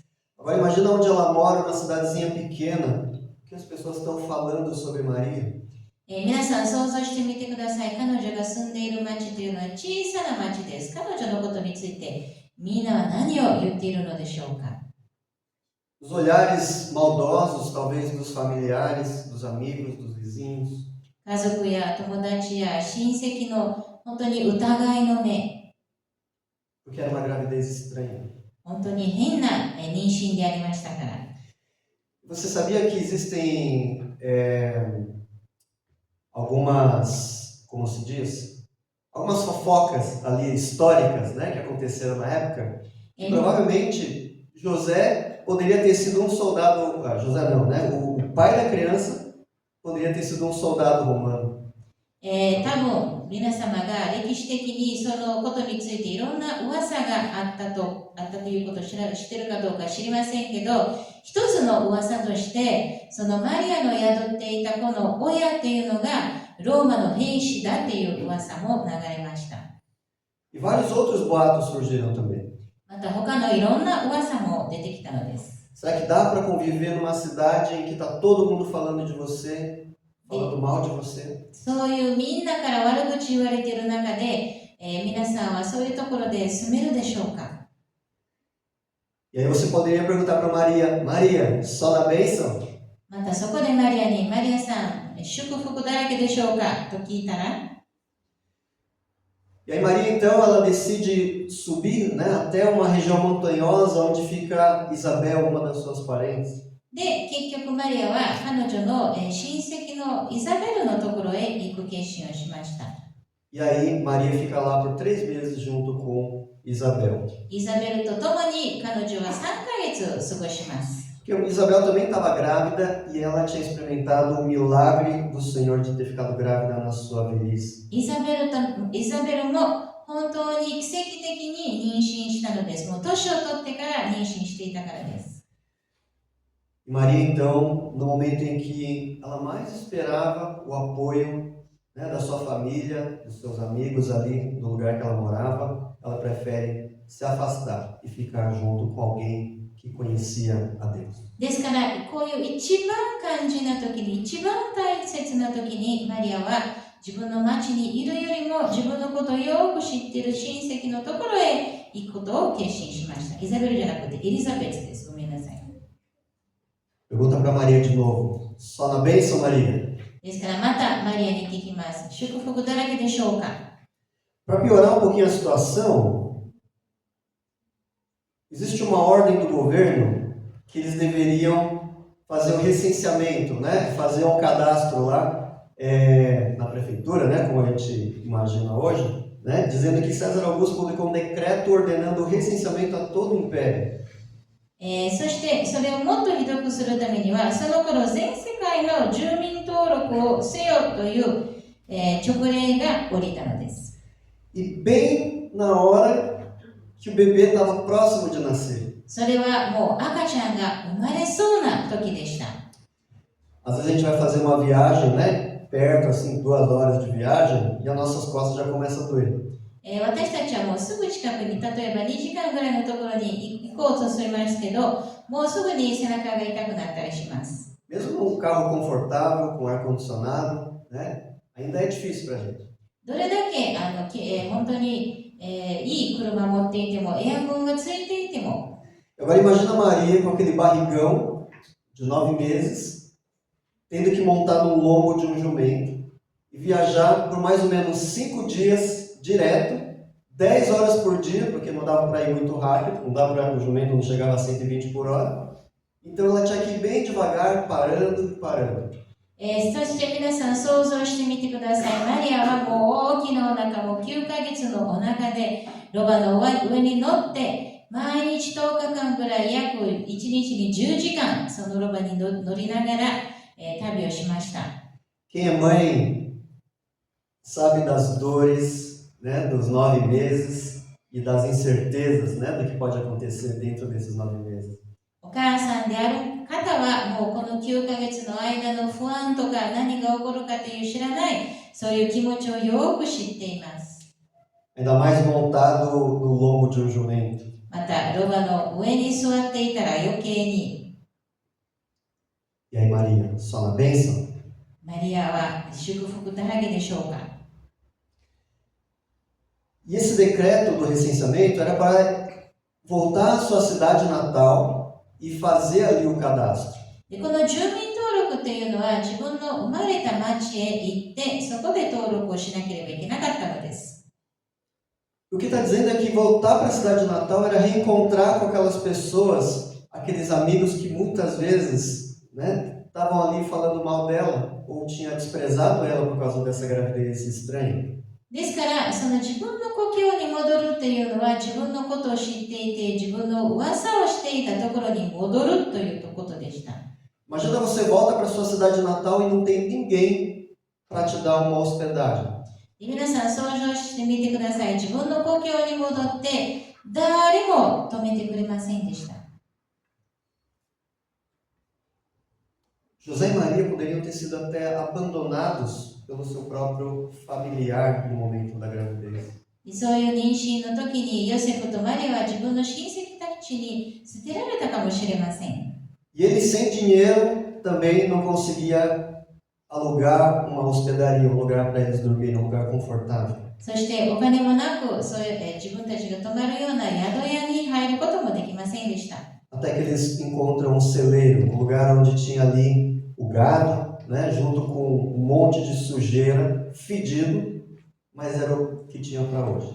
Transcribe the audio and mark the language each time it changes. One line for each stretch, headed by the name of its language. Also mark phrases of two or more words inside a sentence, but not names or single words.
Portuguese: Agora imagina onde ela mora, uma cidadezinha pequena, que as pessoas estão falando sobre Maria.
Japanese: 皆さん想像してみてください。彼女が住んでいる町というのは小さな町です。彼女のことについてみんなは何を言っているのでしょうか。
Portuguese: Os olhares maldosos, talvez dos familiares, dos amigos, dos vizinhos.
Japanese: 家族や友達や親戚の本当に疑いの目。
Portuguese: Porque era uma gravidez estranha.
Japanese: 本当に変な妊娠でありましたから。
Portuguese: Você sabia que existem algumas, como se diz? Algumas fofocas ali históricas, né, que aconteceram na época. E provavelmente José poderia ter sido um soldado, José não, né? O pai da criança poderia ter sido um soldado romano.
Japanese: 多分皆様が歴史的にそのことについていろんな噂があったということを知っているかどうか知りませんけど、一つの噂としてそのマリアの宿っていたこの親っていうのがローマの兵士だっていう噂も流れました。
Portuguese: E vários outros boatos surgiram também.
Japanese: また他のいろんな噂も出てきたのです。
Portuguese: Será que dá para conviver numa cidade em que está todo mundo falando de você, falando mal de você?
Japanese: そういうみんなから悪口言われている中で、皆さんはそういうところで住めるでしょうか。
Portuguese: E aí você poderia perguntar para Maria, Maria, só na bênção?
Japanese: またそこでマリアに、マリアさん、祝福だらけでしょうかと聞いたら、
Portuguese: E aí Maria então ela decide subir, né, até uma região montanhosa onde fica Isabel, uma das suas parentes.
Japanese: で、結局マリアは彼女の親戚のイザベルのところへ行く決心をしました。
Portuguese: E aí Maria fica lá por 3 meses junto com Isabel.
Japanese: イザベルと共に彼女は3ヶ月過ごします。
Portuguese: Porque Isabel também estava grávida e ela tinha experimentado o milagre do Senhor de ter ficado grávida na sua velhice.
Japanese: イザベルも本当に奇跡的に妊娠したのです。もう年を取ってから妊娠していたからです。
Portuguese: E Maria então, no momento em que ela mais esperava o apoio, né, da sua família, dos seus amigos ali, do lugar que ela morava, ela prefere se afastar e ficar junto com alguém que conhecia a Deus.
Japanese: ですからこういう一番肝心な時に一番大切な時にマリアは自分の町にいるよりも自分のことをよく知っている親戚のところへ行くことを決心しました。イザベルじゃなくてエリザベスです。ごめんなさい。
Portuguese: Pergunta para Maria de novo. Só na bênção, Maria?
Japanese: ですからまたマリアに聞きます。祝福だらけでしょうか。
Portuguese: Para piorar um pouquinho a situação, existe uma ordem do governo que eles deveriam fazer o recenseamento, né? Fazer um cadastro lá na prefeitura, né? Como a gente imagina hoje, né? Dizendo que César Augusto publicou um decreto ordenando o recenseamento a todo o império.
Japanese: そしてそれをもっとひどくするためには、その頃全世界の住民登録をせよという、勅令が下りたのです。
Portuguese: E bem na hora que o bebê estava próximo de nascer.
Japanese: それはもう赤ちゃんが生まれそうな時でした。
Portuguese: Às vezes a gente vai fazer uma viagem, né? Perto, assim, 2 horas de viagem, e as nossas costas já começam a doer.
Japanese: 私たちはもうすぐ近くに、例えば2時間ぐらいのところに行こうとしますけど、もうすぐに背中が痛くなったりします。
Portuguese: Mesmo num carro confortável, com ar-condicionado, né? Ainda é difícil para a gente.
Japanese: どれだけ本当に、いい車を持っていても、エアコンがついていても。
Portuguese: Agora imagina a Maria com aquele barrigão de 9 meses, tendo que montar no lombo de um jumento e viajar por mais ou menos 5 dias direto, 10 horas por dia, porque não dava para ir muito rápido, não dava para ir, o jumento não chegava a 120 por hora. Então ela tinha que ir bem devagar, parando e parando.
Japanese: そして皆さん想像してみてください。マリアはもう大きなお腹も9ヶ月のお腹でロバの上に乗って毎日10日間くらい約1日に10時間そのロバに乗りながら、旅をしました。
Portuguese: Quem é mãe sabe das dores, né, dos 9 meses e das incertezas, né, do que pode acontecer dentro desses 9 meses.
Japanese: お母さんである方はもうこの9ヶ月の間の不安とか何が起こるかという知らないそういう気持ちをよく知っています。
Portuguese: Ainda mais montado no lombo de um jumento.
Japanese: またロバの上に座っていたら余計に。
Portuguese: E aí Maria, só na bênção?
Japanese: マリアは祝福だらけでしょうか。
Portuguese: E esse decreto do recenseamento era para voltar à sua cidade natal e fazer ali o cadastro.
Japanese: でこの住民登録というのは自分の生まれた町へ行ってそこで登録をしなければいけなかったのです。
Portuguese: O que está dizendo é que voltar para a cidade natal era reencontrar com aquelas pessoas, aqueles amigos que muitas vezes, né, estavam ali falando mal dela ou tinham desprezado ela por causa dessa gravidez estranha.
Japanese: ですからその自分の故郷に戻るというのは自分のことを知っていて自分の噂をしていたところに戻るということでした。
Portuguese: Imagina você volta para sua cidade natal e não tem ninguém para te dar uma hospedagem.
Japanese: 皆さん想像してみてください。自分の故郷に戻って誰も止めてくれませんでした。
Portuguese: José e Maria poderiam ter sido até abandonados pelo seu próprio familiar no momento da gravidez.
Japanese: そういう妊娠の時にヨセフとマリアは自分の親戚たちに捨てられたかもしれません。
Portuguese: E ele sem dinheiro também não conseguia alugar uma hospedaria, um lugar para eles dormirem, um lugar confortável.
Japanese: そしてお金もなくそういう、自分たちが泊まるような宿屋に入ることもできませんでした。
Portuguese: Até que eles encontram um celeiro, um lugar onde tinha ali o gado, né, junto com um monte de sujeira, fedido, mas era o que tinha para hoje.